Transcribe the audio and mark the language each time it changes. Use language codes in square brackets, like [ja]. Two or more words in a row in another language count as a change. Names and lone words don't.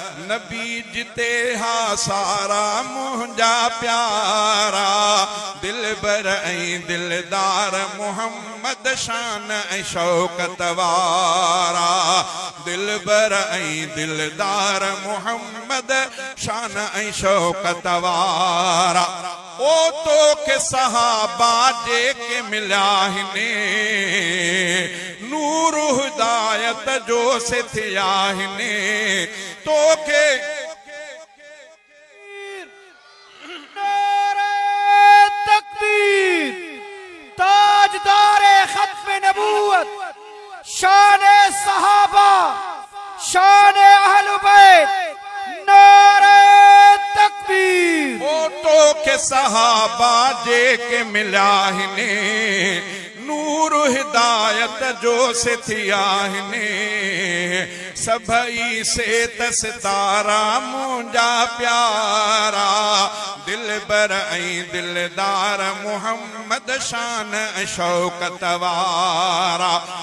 [sd] نبي جتي ها سارا منهنجا پيارا، دلبر ۽ دلدار محمد شان ۽ شوقت وارا، دلبر ۽ دلدار محمد شان ۽ شوقت وارا۔ او توکي صحابه جيڪي مليا آهن، نور هدايت جو سٿيا آهن، توکي [ur] نعرہ تکبیر، تاجدار ختم نبوت، شان صحابہ، شان اہل بیت، نعرہ تکبیر۔ [sd] او توکي صحابه جيڪي مليا آهن، نور هدايت جو سٿيا آهن، سڀئي سيت ستارا منهنجا پيارا، دلبر ۽ دلدار محمد شان ۽ شوقت وارا۔